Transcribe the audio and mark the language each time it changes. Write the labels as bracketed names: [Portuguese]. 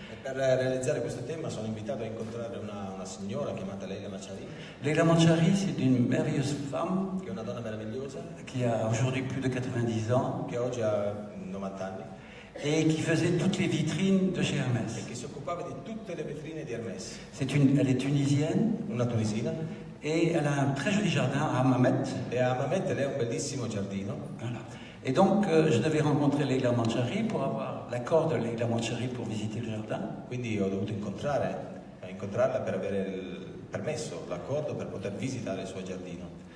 [Italian] Per realizzare questo tema sono invitato a incontrare una signora chiamata Leila Manchari. [French] Leila Manchari, c'est une merveilleuse femme [Italian] che è una donna meravigliosa [French] qui a aujourd'hui plus de 90 ans [Italian] che oggi ha 90 anni [French] et qui faisait toutes les vitrines de chez Hermès. [Italian] e che si occupava di tutte le vetrine di Hermès. [French] Elle est tunisienne. [Italian] Una tunisina. [French] Et elle a un très joli jardin à Hammamet. [Italian] E a Hammamet lei ha un bellissimo giardino. [French] Voilà. Et donc, je devais rencontrer Leila Manchari pour avoir l'accord de Leila Manchari pour visiter le jardin. [Italian] Quindi ho dovuto incontrarla per avere il permesso, l'accordo per poter visitare il suo giardino.